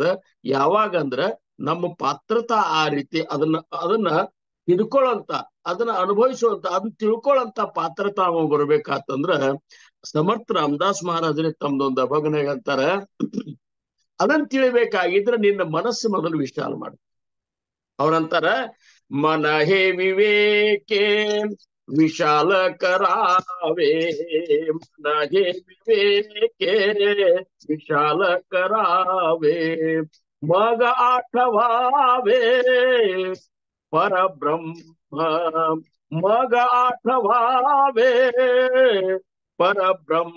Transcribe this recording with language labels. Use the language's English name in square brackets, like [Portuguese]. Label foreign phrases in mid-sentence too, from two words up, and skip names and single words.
[Kannada] ಯಾವಾಗ ಅಂದ್ರ ನಮ್ಮ ಪಾತ್ರತಾ ಆ ರೀತಿ ಅದನ್ನ ಹಿಡ್ಕೊಳ್ಳಂತ, ಅದನ್ನ ಅನುಭವಿಸುವಂತ, ಅದನ್ನ ತಿಳ್ಕೊಳ್ಳಂತ ಪಾತ್ರತಾ ಬರ್ಬೇಕಾತಂದ್ರ ಸಮರ್ಥ ರಾಮದಾಸ್ ಮಹಾರಾಜರೇ ತಮ್ದೊಂದು ಅಭಗನಾಗ ಅಂತಾರ, ಅದನ್ನ ತಿಳಿಬೇಕಾಗಿದ್ರೆ ನಿನ್ನ ಮನಸ್ಸು ಮೊದಲು ವಿಶಾಲ ಮಾಡ. ಅವ್ರಂತಾರ, [Marathi] मन हे विवेके विशाल करावे, मन हे विवेके विशाल करावे, मग आठवावे परब्रह्म, मग आठवावे परब्रह्म.